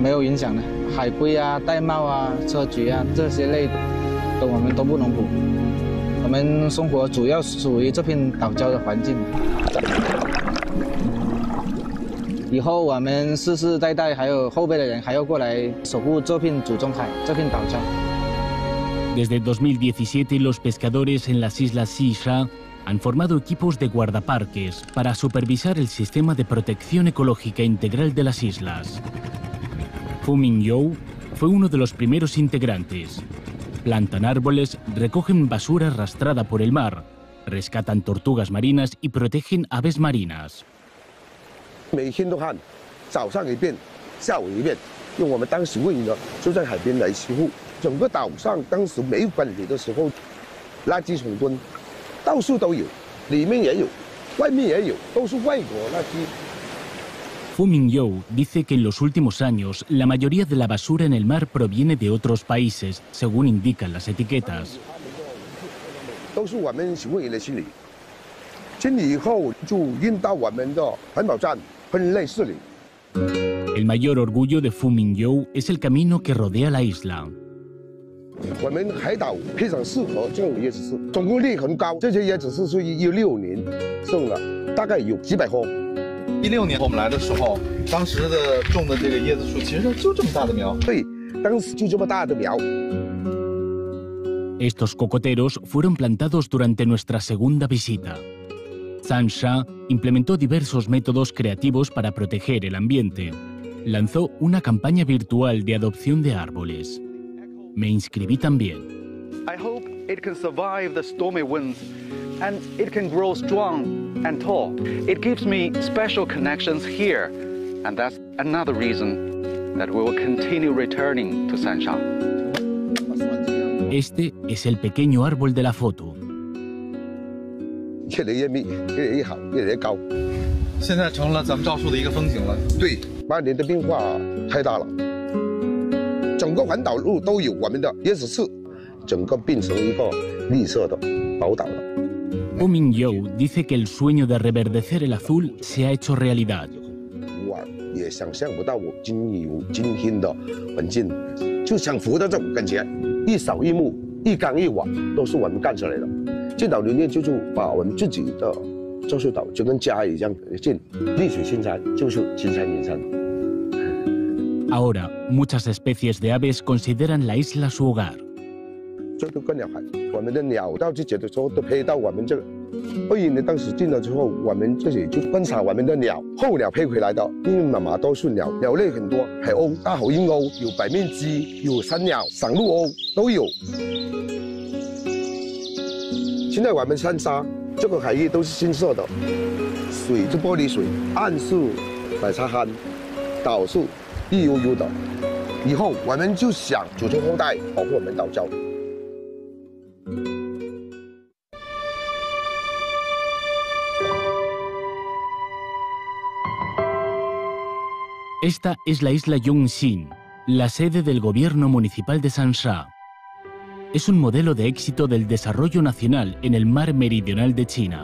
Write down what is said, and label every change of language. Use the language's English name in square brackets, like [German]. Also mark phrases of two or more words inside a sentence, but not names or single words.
[Chinese] 没有影响的，海龟啊、玳瑁啊、砗磲啊这些类的我们都不能捕。我们生活主要属于这片岛礁的环境。以后我们世世代代还有后辈的人还要过来守护这片祖宗海、这片岛礁。 [Spanish] Desde 2017, los pescadores en las islas Xisha han formado equipos de guardaparques para supervisar el sistema de protección ecológica integral de las islas. Fu Mingyou fue uno de los primeros integrantes. Plantan árboles, recogen basura arrastrada por el mar, rescatan tortugas marinas y protegen aves marinas. [Chinese] 每天都看，早上一遍，下午一遍，用我们当时位呢就在海边来修护。整个岛上当时没有管理的时候，垃圾桶堆。到处都有，里面也有，外面也有，都是外国垃圾。 [Spanish] Fu Mingyou dice que en los últimos años la mayoría de la basura en el mar proviene de otros países, según indican las etiquetas. [Chinese] 都是我们行为的清理，清理以后就运到我们的环保站分类xử理。 [Spanish] El mayor orgullo de Fu Mingyou es el camino que rodea la isla. [Chinese] 我们海岛非常适合这种椰子树，种植率很高。这些椰子树是16年种了，大概有几百棵。 16年我们来的时候，当时的种的这个椰子树其实就这么大的苗。对，当时就这么大的苗。 [Spanish] Estos cocoteros fueron plantados durante nuestra segunda visita. Zansha implementó diversos métodos creativos para proteger el ambiente. Lanzó una campaña virtual de adopción de árboles. Me inscribí también. [English] I hope it can survive the stormy winds and it can grow strong and tall. It gives me special connections here, and that's another reason that we will continue returning to Sansha. [Spanish] Este es el pequeño árbol de la foto. [Chinese] 越来越密，越来越好，越来越高。现在成了咱们赵树的一个风景了。对，8年的变化太大了。整个环岛路都有我们的椰子树，整个变成一个绿色的宝岛了。 [Spanish] Fu Mingyou dice que el sueño de reverdecer el azul se ha hecho realidad. [Chinese] 我也想象不到我有今天的环境，就想活的这种感觉，一草一木、一缸一瓦都是我们干出来的。这岛里面就把我们自己的赵树岛就跟家一样近，绿水青山就是金山银山。 [Spanish] Ahora, muchas especies de aves consideran la isla su hogar. [Chinese] 这个观鸟海，我们的鸟到季节的时候都飞到我们这个。21年当时进了之后，我们自己就观察我们的鸟，候鸟飞回来的，密密麻麻都是鸟，鸟类很多，海鸥、大口鹰鸥，有白面鸡，有山鸟、赏鹿鸥都有。现在我们三沙这个海域都是新设的，水是玻璃水，岸是白沙滩，岛是绿油油的。以后我们就想祖宗后代保护我们岛礁。 [Spanish] Esta es la isla Yongxin, la sede del gobierno municipal de Sansha. Es un modelo de éxito del desarrollo nacional en el mar meridional de China.